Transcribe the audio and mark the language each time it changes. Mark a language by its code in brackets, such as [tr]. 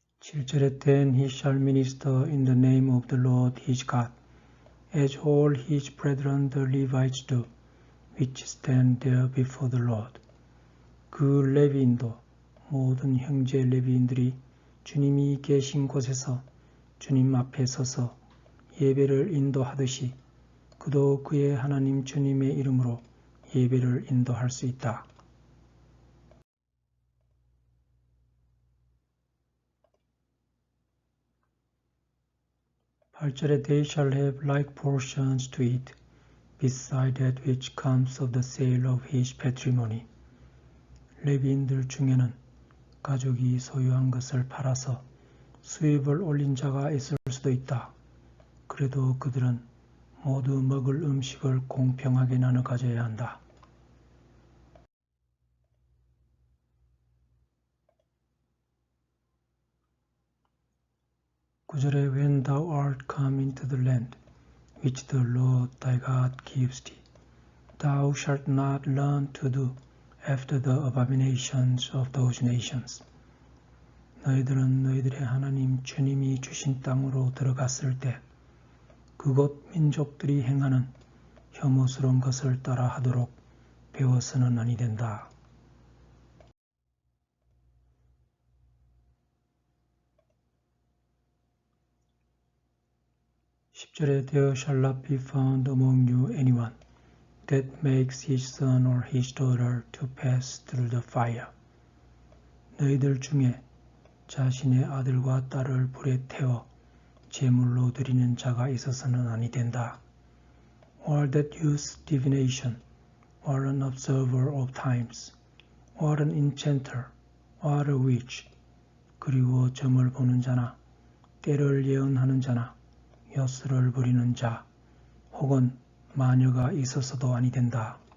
[ko] 7절에 [en] Then he shall minister in the name of the Lord his God, as all his brethren the Levites do, which stand there before the Lord. [ko] 그 레위인도 모든 형제 레위인들이 주님이 계신 곳에서 주님 앞에 서서 예배를 인도하듯이 그도 그의 하나님 주님의 이름으로 예배를 인도할 수 있다. 8절에 [en] They shall have like portions to eat, beside that which comes of the sale of his patrimony. [ko] 레위인들 중에는 가족이 소유한 것을 팔아서 수입을 올린 자가 있을 수도 있다. 그래도 그들은 모두 먹을 음식을 공평하게 나눠 가져야 한다. 9절에 [en] When thou art come into the land, which the Lord thy God gives thee, thou shalt not learn to do after the abominations of those nations. [ko] 너희들은 너희들의 하나님 주님이 주신 땅으로 들어갔을 때 그곳 민족들이 행하는 혐오스러운 것을 따라 하도록 배워서는 아니 된다. 10절에 [en] There shall not be found among you anyone that makes his son or his daughter to pass through the fire. [ko] 너희들 중에 자신의 아들과 딸을 불에 태워 제물로 드리는 자가 있어서는 아니 된다. [en] Or that use divination, or an observer of times, or an enchanter, or a witch, [ko] 그리고 점을 보는 자나, 때를 예언하는 자나, 엿술을 부리는 자, 혹은 마녀가 있어서도 아니 된다.